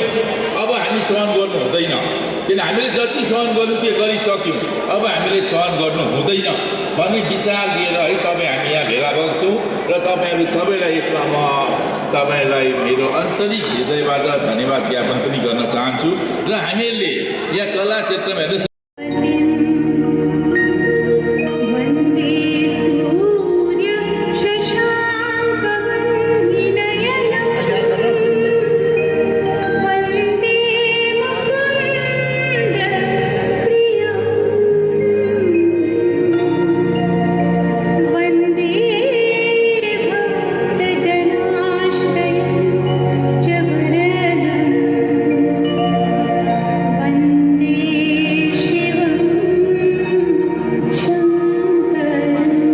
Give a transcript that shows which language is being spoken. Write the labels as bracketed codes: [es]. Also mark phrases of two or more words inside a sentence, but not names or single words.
[ne] अब हामी सहन गर्नु हुँदैन, किन हामीले जति सहन गर्नु त्यो गरिसक्यौँ, अब हामीले सहन गर्नु हुँदैन भन्ने विचार लिएर है तपाईँ हामी यहाँ भेला भएको छौँ। र तपाईँहरू सबैलाई यसमा म तपाईँहरूलाई मेरो आन्तरिक हृदयबाट धन्यवाद ज्ञापन पनि गर्न चाहन्छु। र हामीहरूले यहाँ कला क्षेत्रमा हेर्नुहोस्, [sa] वन्दे सूर्य शशाङ्कवन्निनयनं वन्दे मुकुन्दप्रियं वन्दे भक्तजनाश्रयं च वरदं वन्दे शिवं शङ्करम्